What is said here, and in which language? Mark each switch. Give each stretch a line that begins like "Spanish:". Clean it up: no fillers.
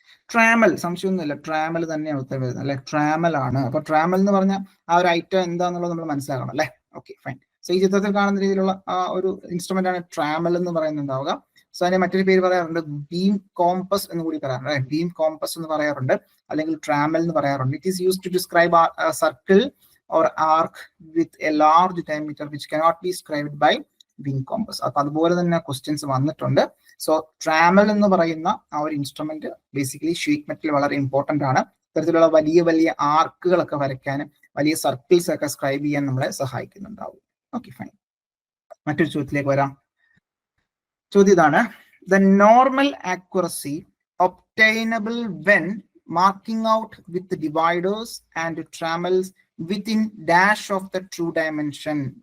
Malayalam: Trammel, സംശയമൊന്നുമില്ല, trammel തന്നെയാണ് ഉത്തരം വരുന്നത് അല്ലെ. ട്രാമൽ ആണ്. അപ്പൊ ട്രാമൽ എന്ന് പറഞ്ഞാൽ ആ ഒരു ഐറ്റം എന്താന്നുള്ളത് നമ്മൾ മനസ്സിലാക്കണം അല്ലെ. Okay, fine. സോ ഈ ചിത്രത്തിൽ കാണുന്ന രീതിയിലുള്ള ആ ഒരു ഇൻസ്ട്രുമെന്റ് ആണ് ട്രാമൽ എന്ന് പറയുന്നുണ്ടാവുക. സോ അതിനെ മറ്റൊരു പേര് പറയാറുണ്ട് ബീം കോമ്പസ് എന്ന് കൂടി പറയാറുണ്ട്. ബീം കോമ്പസ് എന്ന് പറയാറുണ്ട്, അല്ലെങ്കിൽ ട്രാമൽ എന്ന് പറയാറുണ്ട്.
English: It is used to describe a circle or arc with a large diameter which cannot be described by wing compass.
Malayalam: അപ്പൊ അതുപോലെ തന്നെ ക്വസ്റ്റ്യൻസ് വന്നിട്ടുണ്ട്. സോ ട്രാമൽ എന്ന് പറയുന്ന ആ ഒരു ഇൻസ്ട്രുമെന്റ് ബേസിക്കലി ഷീറ്റ് മെറ്റൽ വളരെ ഇമ്പോർട്ടന്റ് ആണ്. ഇത്തരത്തിലുള്ള വലിയ വലിയ ആർക്കുകളൊക്കെ വരയ്ക്കാനും വലിയ സർക്കിൾസ് ഒക്കെ സ്ക്രൈബ് ചെയ്യാൻ നമ്മളെ സഹായിക്കുന്നുണ്ടാവും. Okay, fine. മറ്റൊരു ചോദ്യത്തിലേക്ക് വരാം. ചോദ്യം ഇതാണ്.
English: The normal accuracy obtainable when marking out with the dividers and trammels within dash of the true dimension.